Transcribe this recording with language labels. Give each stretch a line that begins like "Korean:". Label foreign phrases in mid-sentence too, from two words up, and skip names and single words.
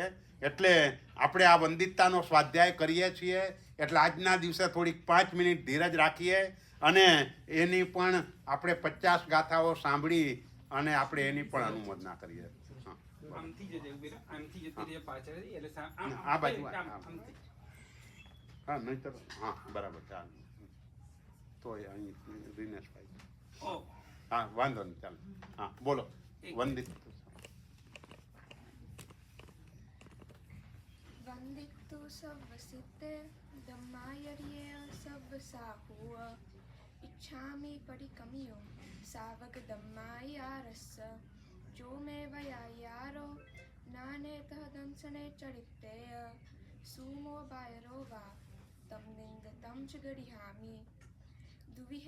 Gujarati: એટલે આપણે આ વંદિતતાનો સ્વાધ્યાય કરીએ છીએ, એટલે આજના દિવસે થોડીક 5 મિનિટ ધીરજ રાખીએ અને એની પણ આપણે 50 ગાથાઓ સાંભળી અને આપણે એની પણ અનુમોદના કરીએ. આ બાજુ હા, નહીં તો હા, બરાબર, ચાલો. તો અહીં દિનેશભાઈ, હા, વાંધો નહીં, ચાલો. હા, બોલો. વંદિત
Prakrit languages: वंदितु सर्वसिद्धे धम्मायर्ये सर्वसाहुः इच्छामि परिकमियो सावक धम्मायारस जो मे वयायारो नानेतः दंसने चरिते सुमो बायरो वा तम निंदतं च गृहामि दुविहे